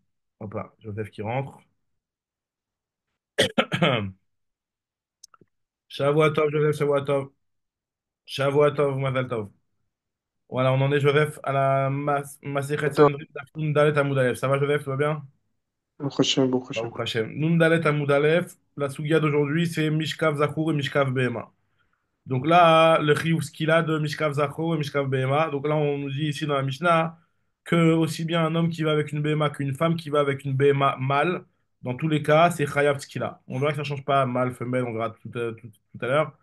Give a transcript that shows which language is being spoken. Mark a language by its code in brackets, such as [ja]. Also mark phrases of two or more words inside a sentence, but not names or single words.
[fr] Hop là, Joseph qui rentre. Shavuatov, Joseph, Shavuatov. [he] שבוע טוב, מזל טוב. [fr] Voilà, on en est, Joseph, à la Masechet Tov, [he] סנהדרין דף ד עמוד א. [fr] Ça va, Joseph, tout va bien? [he] ברוך השם, ברוך השם. ברוך השם. נון דלת עמוד א. [fr] La Sougia d'aujourd'hui, c'est [he] משכב זכור [fr] et [he] משכב בהמה. [fr] Donc là, le chiyuv ce qu'il a de [he] משכב זכור [fr] et [he] משכב בהמה. [fr] Donc là, on nous dit ici dans la Mishnah que aussi bien un homme qui va avec une Behema qu'une femme qui va avec une Behema mâle, dans tous les cas, c'est Chayav ce qu'il a. On verra que ça ne change pas mâle, femelle, on verra tout à l'heure.